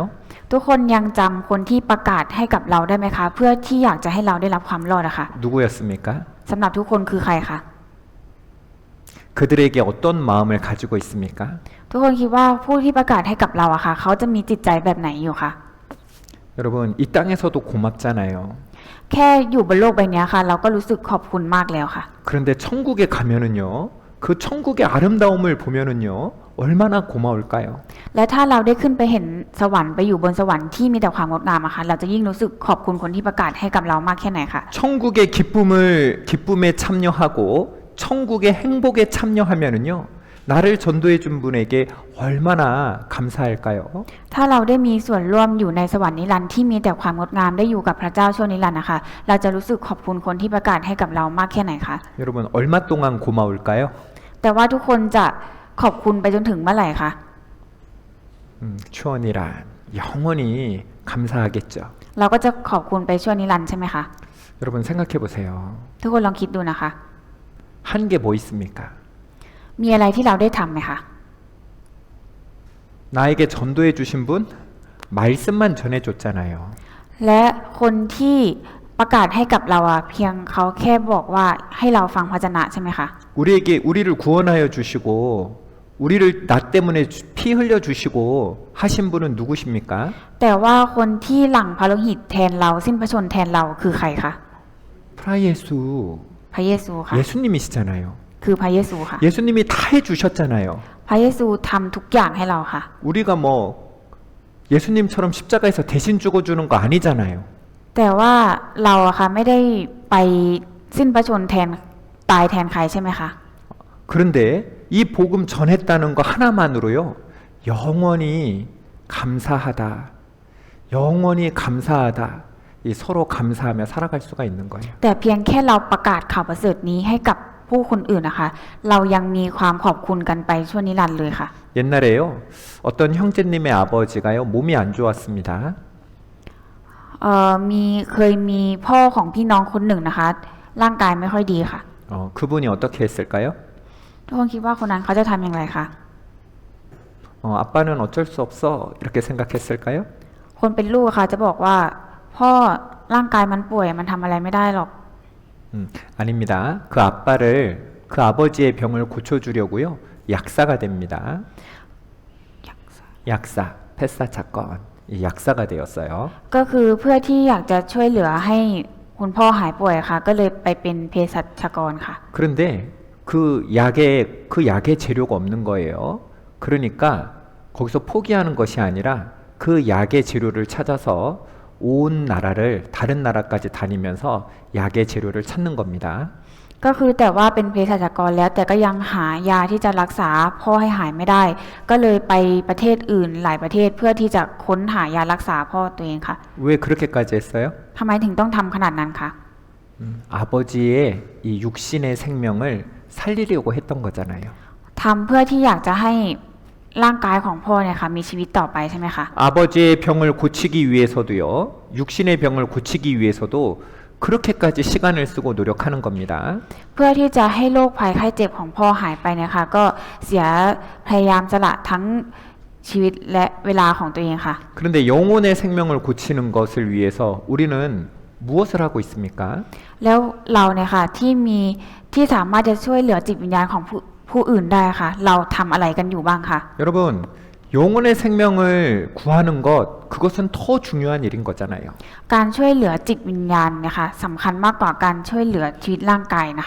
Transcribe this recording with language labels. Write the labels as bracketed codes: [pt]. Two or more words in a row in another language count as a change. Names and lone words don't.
[th] ทุกคนยังจำคนที่ประกาศให้กับเราได้ไหมคะ เพื่อที่อยากจะให้เราได้รับความรอดอะค่ะ [ko] 누구였습니까? [th] สำหรับทุกคนคือใครคะ [ko] 그들에게 어떤 마음을 가지고 있습니까? [th] ทุกคนคิดว่าผู้ที่ประกาศให้กับเราอะค่ะ เขาจะมีจิตใจแบบไหนอยู่คะ [ko] 여러분 이 땅에서도 고맙잖아요. [th] แค่อยู่บนโลกใบนี้ค่ะ เราก็รู้สึกขอบคุณมากแล้วค่ะ [ko] 그런데 천국에 가면은요. 그 천국의 아름다움을 보면은요. 얼마나 고마울까요? [th] และถ้าเราได้ขึ้นไปเห็นสวรรค์ไปอยู่บนสวรรค์ที่มีแต่ความงดงามอะค่ะ เราจะยิ่งรู้สึกขอบคุณคนที่ประกาศให้กับเรามากแค่ไหนคะ [ko] 천국의 기쁨에 참여하고 천국의 행복에 참여하면은요. 나를 전도해 준 분에게 얼마나 감사할까요? [th] ถ้าเราได้มีส่วนร่วมอยู่ในสวรรค์นิรันดร์ที่มีแต่ความงดงามได้อยู่กับพระเจ้าชั่วนิรันดร์นะคะ เราจะรู้สึกขอบคุณคนที่ประกาศให้กับเรามากแค่ไหนคะ [ko] 여러분 얼마 동안 고마울까요? [th] แต่ว่าทุกคนจะขอบคุณไปจนถึงเมื่อไหร่คะ [ko] 추원이란 영원히 감사하겠죠. [th] เราก็จะขอบคุณไปชั่วนิรันดร์ใช่ไหมคะ [ko] 여러분 생각해 보세요. [th] ทุกคนลองคิดดูนะคะ [ko] 한 게 뭐 있습니까? [th] มีอะไรที่เราได้ทำไหมคะ [ko] 나에게 전도해 주신 분 말씀만 전해 줬잖아요. [th] และคนที่ประกาศให้กับเราอะเพียงเขาแค่บอกว่าให้เราฟังพระวจนะใช่ไหมคะ [ko] 우리를 구원하여 주시고 우리를 나 때문에 피 흘려 주시고 하신 분은 누구십니까? [th] แต่ว่าคนที่หลั่งพระโลหิตแทนเราสิ้นพระชนม์แทนเราคือใครคะ [ko] 프라예수 [th] พระเยซูค่ะ [ko] 예수님이시잖아요. [th] คือพระเยซูค่ะ [ko] 예수님이 다 해주셨잖아요. [th] พระเยซูทำทุกอย่างให้เราค่ะ [ko] 우리가 뭐 예수님처럼 십자가에서 대신 죽어주는 거 아니잖아요. [th] แต่ว่าเราอะค่ะไม่ได้ไปสิ้นพระชนม์แทนตายแทนใครใช่ไหมคะ [ko] 그런데 이 복음 전했다는 거 하나만으로요. 영원히 감사하다. 영원히 감사하다. 이 서로 감사하며 살아갈 수가 있는 거예요. [th] แต่เพียงแค่เราประกาศข่าวประเสริฐนี้ให้กับผู้คนอื่นนะคะ เรายังมีความขอบคุณกันไปชั่วนิรันดร์เลยค่ะ [ko] 옛날에요. 어떤 형제님의 아버지가요. 몸이 안 좋았습니다. [th] เคยมีพ่อของพี่น้องคนหนึ่งนะคะ ร่างกายไม่ค่อยดีค่ะ [ko] 그분이 어떻게 했을까요? [th] ทุกคนคิดว่าคนนั้นเขาจะทำอย่างไรคะ [ko] 아빠는 어쩔 수 없어. 이렇게 생각했을까요? [th] คนเป็นลูกค่ะจะบอกว่า พ่อร่างกายมันป่วยมันทำอะไรไม่ได้หรอก [ko] 아닙니다. 그 아버지의 병을 고쳐주려고요. 약사가 됩니다. 약사, 폐사 사건, 이 약사가 되었어요. [th] ก็คือเพื่อที่อยากจะช่วยเหลือให้คุณพ่อหายป่วยค่ะ ก็เลยไปเป็นเภสัชกรค่ะ [ko] 그런데 그 약에 재료가 없는 거예요. 그러니까 거기서 포기하는 것이 아니라 그 약의 재료를 찾아서 온 나라를 다른 나라까지 다니면서 약의 재료를 찾는 겁니다. [th] ก็คือแต่ว่าเป็นเภสัชกรแล้วแต่ก็ยังหายาที่จะรักษาพ่อให้หายไม่ได้ ก็เลยไปประเทศอื่นหลายประเทศเพื่อที่จะค้นหายารักษาพ่อตัวเองค่ะ [ko] 왜 그렇게까지 했어요? [th] ทำไมถึงต้องทำขนาดนั้นคะ [ko] 아버지의 이 육신의 생명을 살리려고 했던 거잖아요. [th] ทำเพื่อที่อยากจะให้ร่างกายของพ่อเนี่ยค่ะมีชีวิตต่อไปใช่ไหมคะ [ko] 아버지의 병을 고치기 위해서도요. 육신의 병을 고치기 위해서도 그렇게까지 시간을 쓰고 노력하는 겁니다. [th] เพื่อที่จะให้โรคภัยไข้เจ็บของพ่อหายไปเนี่ยค่ะก็เสียพยายามสละทั้งชีวิตและเวลาของตัวเองค่ะ [ko] 그런데 영혼의 생명을 고치는 것을 위해서 우리는 무엇을 하고 있습니까? [th] แล้วเราเนี่ยค่ะที่สามารถจะช่วยเหลือจิตวิญญาณของผู้อื่นได้ค่ะ เราทำอะไรกันอยู่บ้างคะ [ko] 여러분 영혼의 생명을 구하는 것, 그것은 더 중요한 일인 거잖아요. [th] การช่วยเหลือจิตวิญญาณนะคะสำคัญมากกว่าการช่วยเหลือชีวิตร่างกายนะคะ